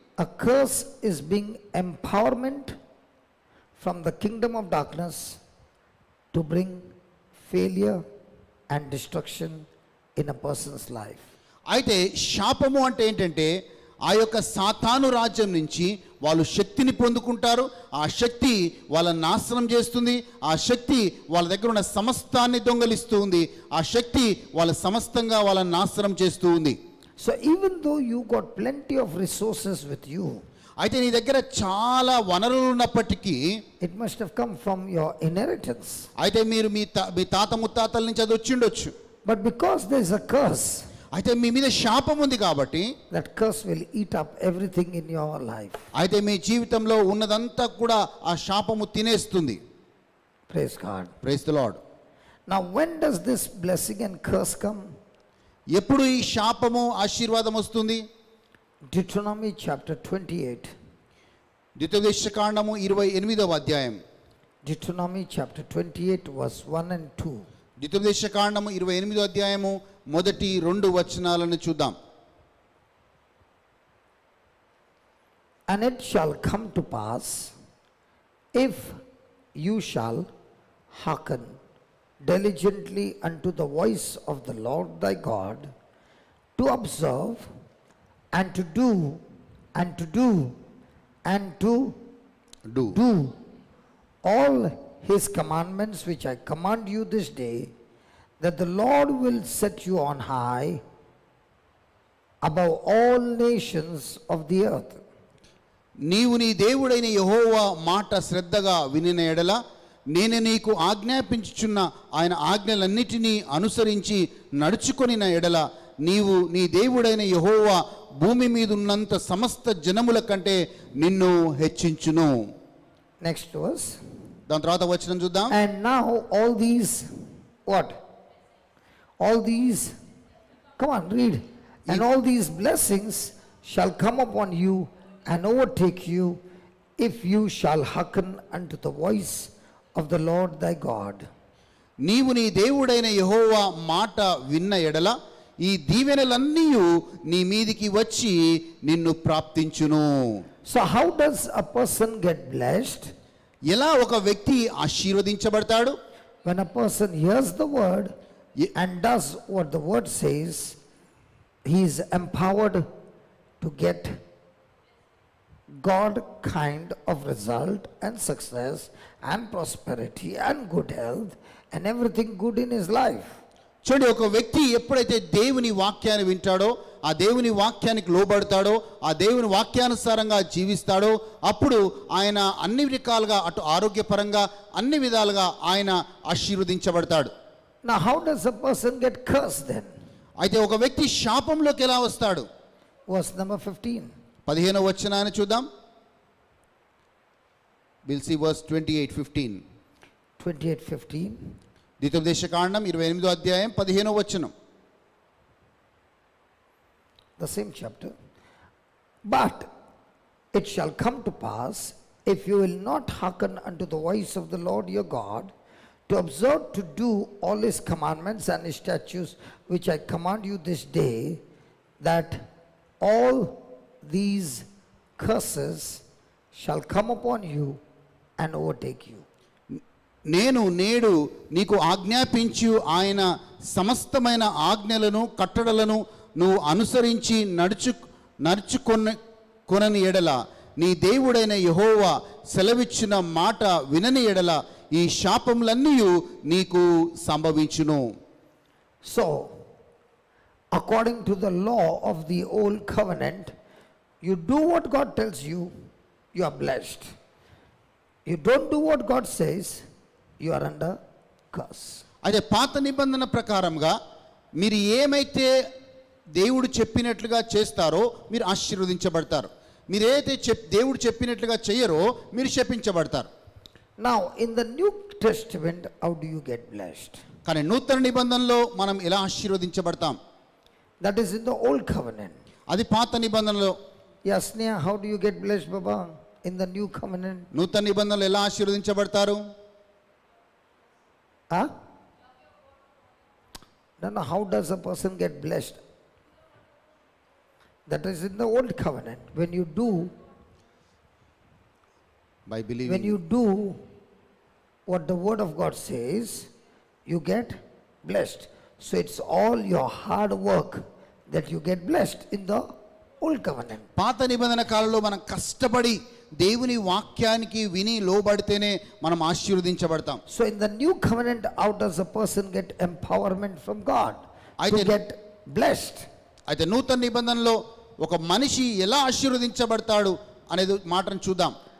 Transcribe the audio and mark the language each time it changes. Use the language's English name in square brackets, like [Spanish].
[English] A curse is being empowerment from the kingdom of darkness to bring failure and destruction in a person's life. [Telugu] అయితే శాపము అంటే ఏంటంటే ఆ యొక్క సాతాను రాజ్యం నుంచి వాళ్ళు శక్తిని పొందుకుంటారు, ఆ శక్తి వాళ్ళని నాశనం చేస్తుంది, ఆ శక్తి వాళ్ళ దగ్గర ఉన్న సమస్తాన్ని దొంగలిస్తూ ఉంది, ఆ శక్తి వాళ్ళ సమస్తంగా వాళ్ళని నాశనం చేస్తూ ఉంది. [English] So even though you got plenty of resources with you, [Telugu] అయితే నీ దగ్గర చాలా వనరులు ఉన్నప్పటికీ [English] it must have come from your inheritance. [Telugu] అయితే మీరు మీ తాత ముత్తాతల నుంచి అది వచ్చి ఉండొచ్చు. [English] But because there is a curse, [Telugu] అయితే మీ మీద శాపం ఉంది కాబట్టి [English] that curse will eat up everything in your life. [Telugu] అయితే మీ జీవితంలో ఉన్నదంతా కూడా ఆ శాపము తినేస్తుంది. [English] Praise God. Praise the Lord. Now when does this blessing and curse come? [Telugu] ఎప్పుడు ఈ శాపము ఆశీర్వాదం వస్తుంది? [English] Deuteronomy chapter 28. [Telugu] ద్వితీయోపదేశకాండము 28వ అధ్యాయం. [English] Deuteronomy chapter 28 verse 1 and 2. [Telugu] ద్వితీయోపదేశకాండము 28వ అధ్యాయము మొదటి 2 వచనాలను చూద్దాం. [English] And it shall come to pass, if you shall hearken diligently unto the voice of the Lord thy God, to observe and to do and to do and to do all his commandments which I command you this day, that the Lord will set you on high above all nations of the earth. [Telugu] నీవు నీ దేవుడైన యెహోవా మాట శ్రద్ధగా వినిన ఎడల నేను నీకు ఆజ్ఞాపించుచున్న ఆయన ఆజ్ఞలన్నిటినీ అనుసరించి నడుచుకొనిన ఎడల నీవు నీ దేవుడైన యెహోవా భూమి మీద ఉన్నంత సమస్త జనముల కంటే నిన్ను హెచ్చించును. [English] Next verse. [Telugu] దాని తర్వాత వచనం చూద్దాం. [English] And now all these, what? All these, come on, read. And all these blessings shall come upon you and overtake you, if you shall hearken unto the voice of the Lord thy God. [Telugu] నీవు నీ దేవుడైన యెహోవా మాట విన్న ఎడల ఈ దీవెనలన్నీ నీ మీదికి వచ్చి నిన్ను ప్రాప్తించును. [English] So how does a person get blessed? [Telugu] ఎలా ఒక వ్యక్తి ఆశీర్వదించబడతాడు? [English] When a person hears the word and does what the word says, he is empowered to get God kind of result and success and prosperity and good health and everything good in his life. [Telugu] చూడండి, ఒక వ్యక్తి ఎప్పుడైతే దేవుని వాక్యాన్ని వింటాడో, ఆ దేవుని వాక్యానికి లోబడతాడో, ఆ దేవుని వాక్యానుసారంగా జీవిస్తాడో, అప్పుడు ఆయన అన్ని రకాలుగా అటు ఆరోగ్యపరంగా అన్ని విధాలుగా ఆయన ఆశీర్వదించబడతాడు. [English] Now how does a person get cursed then? [Telugu] అయితే ఒక వ్యక్తి శాపంలోకి ఎలా వస్తాడు? [English] Verse number 15. [Telugu] 15వ వచనాన్ని చూద్దాం. [English] We'll see verse 28:15. 28:15. [Telugu] ద్వితీయోపదేశకాండం 28వ అధ్యాయం 15వ వచనం. [English] The same chapter. But it shall come to pass, if you will not hearken unto the voice of the Lord your God, to observe to do all his commandments and his statutes which I command you this day, that all these curses shall come upon you and overtake you. [Telugu] నేను నేడు నీకు ఆజ్ఞాపించు ఆయన సమస్తమైన ఆజ్ఞలను కట్టడలను నువ్వు అనుసరించి నడుచుకొనని ఎడల, నీ దేవుడైన యెహోవా సెలవిచ్చిన మాట వినని ఎడల ఈ శాపములన్నీ నీకు సంభవించును. [English] So, according to the law of the old covenant, you do what God tells you, you are blessed. You don't do what God says, you are under curse. [Telugu] అదే పాత నిబంధన ప్రకారంగా మీరు ఏమైతే దేవుడు చెప్పినట్లుగా చేస్తారో మీరు ఆశీర్వదించబడతారు. మీరైతే దేవుడు చెప్పినట్లుగా చేయరో మీరు శపించబడతారు. [English] Now in the New Testament, how do you get blessed? [Telugu] కానీ నూతన నిబంధనలో మనం ఎలా ఆశీర్వదించబడతాం? [English] That is in the old covenant. [Telugu] అది పాత నిబంధనలో. [English] Yes, Neha, how do you get blessed, Baba? In the new covenant. [Telugu] నూతన నిబంధనలో ఎలా ఆశీర్వదించబడతారు? Huh? [English] No, how does a person get blessed? That is in the old covenant. When you do By believing. When you do what the word of God says, you get blessed. So it's all your hard work that you get blessed in the old covenant. [Telugu] పాత నిబంధన కాలంలో మనం కష్టపడి దేవుని వాక్యానికి విని లోబడితేనే మనం ఆశీర్వదించబడతాం. [English] So in the new covenant, how does a person get empowerment from God to get blessed? [Telugu] అయితే నూతన నిబంధనలో ఒక మనిషి ఎలా ఆశీర్వదించబడతాడు అనేది మాటను చూద్దాం.